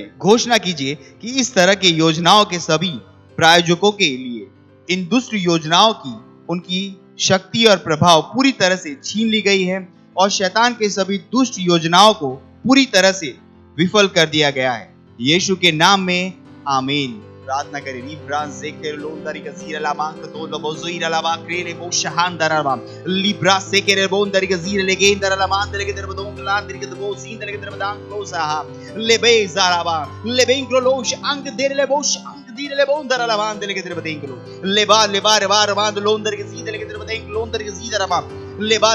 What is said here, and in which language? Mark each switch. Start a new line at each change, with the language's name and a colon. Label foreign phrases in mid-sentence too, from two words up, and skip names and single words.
Hindi: घोषणा कीजिए कि इस तरह के योजनाओं के सभी प्रायोजकों के लिए इन दुष्ट योजनाओं की उनकी शक्ति और प्रभाव पूरी तरह से छीन ली गई है और शैतान के सभी दुष्ट योजनाओं को पूरी तरह से विफल कर दिया गया है। यीशु के नाम में आमीन। प्रार्थना करें। लिब्रान ज़ेकेर लोंदरी गज़ीर ला मांग तो लबोज़ीर ला बाक्रेले बो शहांदर ला लिब्रा सेकेर लोंदरी गज़ीर लेगेंदर ला मांग लेगे दर बदोंग लांदरी गदबो सीन लेगे दर बदांग क्लोसा लेबे ज़ाराबा लेबेंग क्लोश अंग देर लेबोश अंग दीर लेबोंदर ला मांग लेगे दर बदेंग लो लेबा लेबा रेबा मांग लोंदरी गज़ीर लेगे दर बदेंग लोंदरी गज़ीर ला लेबा